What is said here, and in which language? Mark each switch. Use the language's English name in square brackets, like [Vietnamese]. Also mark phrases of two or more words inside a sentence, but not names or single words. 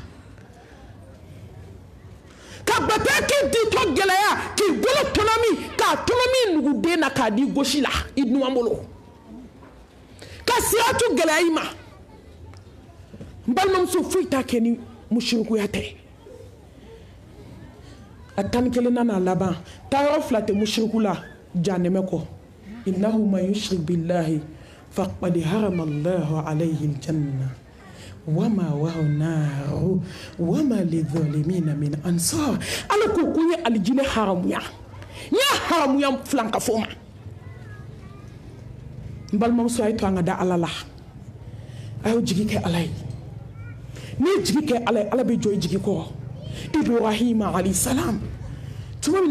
[Bambara] ka bataki ditɔ gɛlɛya k'i bolo tɔnɔmi k'a tɔnɔmi nuguden na k'a di gosi la i numan bolo ka siratu gɛlɛya i ma n balimamuso foyi t'a kɛ ni musirikuya tɛ a tani kelen na n'a laban taayɔrɔ fila tɛ musiriku la janɛmɛ kɔ [Arabic] إنه من يشرك بالله فقد حرم الله عليه الجنة ومأواه النار وما للظالمين من أنصار [Bambara] ala ko kun ye alijinɛ haramuya n y'a haramuya filan ka fɔ ma n balimamuso a ye to an ka da ala la a y'o jigi kɛ ala ye n'i ye jigi kɛ ala ye ala bɛ jɔ i jigi kɔrɔ Ibrahima [Arabic] عليه السلام [Bambara] tuma min na